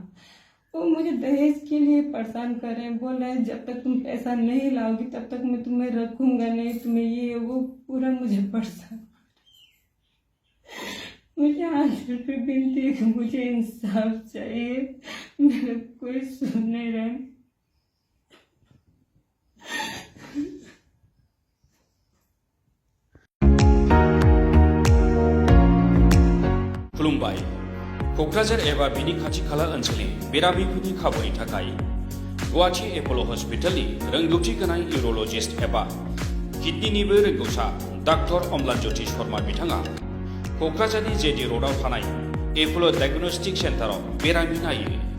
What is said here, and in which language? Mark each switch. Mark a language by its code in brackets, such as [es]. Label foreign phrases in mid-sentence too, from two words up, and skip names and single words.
[hi] वो मुझे दहेज के लिए परेशान कर रहे हैं। बोल रहे हैं जब तक तुम पैसा नहीं लाओगी तब तक मैं तुम्हें रखूंगा नहीं, तुम्हें ये वो पूरा मुझे परेशान। मुझे हाथ पे विनती है कि मुझे इंसाफ चाहिए। मेरा कोई सुन नहीं रहा। [brx] खुलुमबाय। क'क्राझार एबा बिनि खाथि खाला ओनसोलनि बेरामिफोरनि खाबुनि थाखाय गुवाहाटी एप'ल' हस्पिटालनि रोंगौथि गोनां इउर'लजिस्ट एबा किडनिनिबो रोंगौसा डाक्टर अम्लानज्योति शर्मा बिथाङा क'क्राझारनि जेडि र'डआव थानाय एप'ल' डायग्नोस्टिक सेन्टाराव बेरामि नायो।